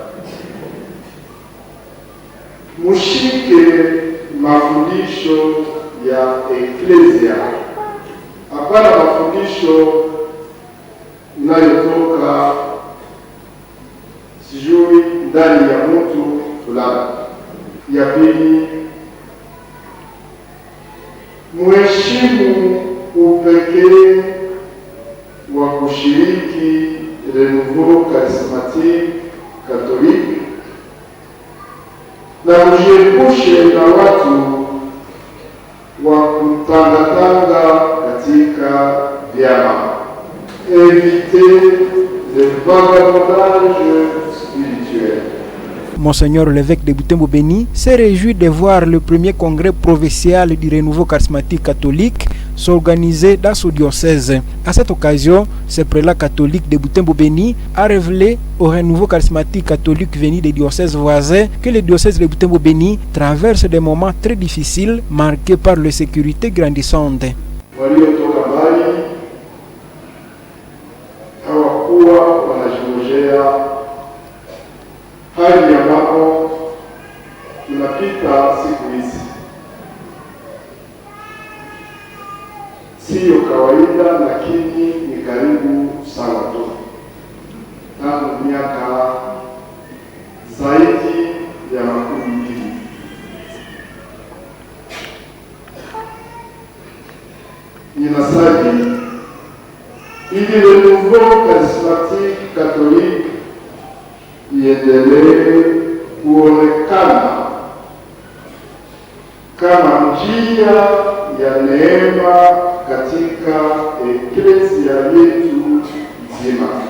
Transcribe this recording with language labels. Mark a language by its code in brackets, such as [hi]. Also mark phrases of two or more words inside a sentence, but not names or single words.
[sw] Mushike mafundisho ya Eklesia, hapana mafundisho inayotoka sijui ndani ya mtu fulani. Ya pili, muheshimu upekee wa kushiriki [fr] renouveau charismatique catholique [sw] na mujiepushe na watu wa kutangatanga katika vyama. [fr] Évitez le vagabondage spirituel. Monseigneur l'évêque de Butembo-Beni s'est réjoui de voir le premier congrès provincial du renouveau charismatique catholique s'organiser dans son diocèse. À cette occasion, ce prélat catholique de Butembo-Beni a révélé au renouveau charismatique catholique venu des diocèses voisins que le diocèse de Butembo-Beni traverse des moments très difficiles marqués par l'insécurité grandissante. [sw] Hali ambapo tunapita siku hizi siyo kawaida, lakini ni karibu sana tu. Tangu miaka zaidi ya 20 ninasali ili [fr] le nouveau charismatique catholique [sw] iendelee kuonekana kama njia ya neema katika eklesia yetu nzima.